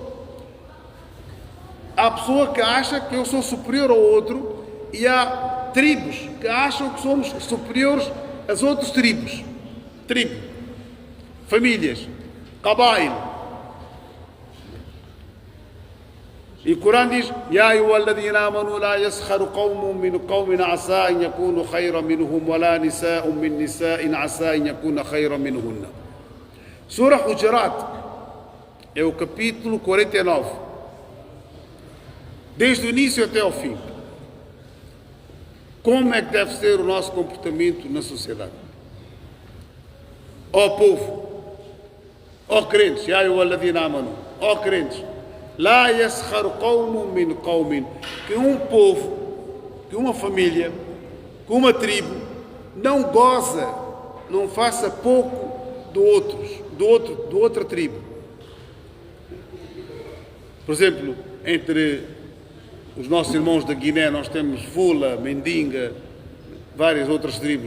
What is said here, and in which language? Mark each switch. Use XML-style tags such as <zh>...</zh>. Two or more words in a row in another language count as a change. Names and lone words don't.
<pt>Há pessoa que acha que eu sou superior ao outro, e há tribos que acham que somos superiores às outras tribos. Famílias, qabail. E o Corão diz:</pt> <ar>يا أيها الذين آمنوا لا يسخر قوم من قوم عسى أن يكونوا خيرا منهم ولا نساء من نساء عسى أن يكن خيرا منهن.</ar> <pt>Surah Hujurat é o capítulo 49, desde o início até ao fim. Como é que deve ser o nosso comportamento na sociedade? Ó povo, ó crentes,</pt> <ar>يا أيها الذين آمنوا,</ar> <pt>ó crentes,</pt> <ar>لا يسخر قوم من قوم,</ar> <pt>que um povo, que uma família, que uma tribo não goza, não faça pouco do outra tribo. Por exemplo, entre os nossos irmãos da Guiné nós temos Fula, Mendinga, várias outras tribos.</pt>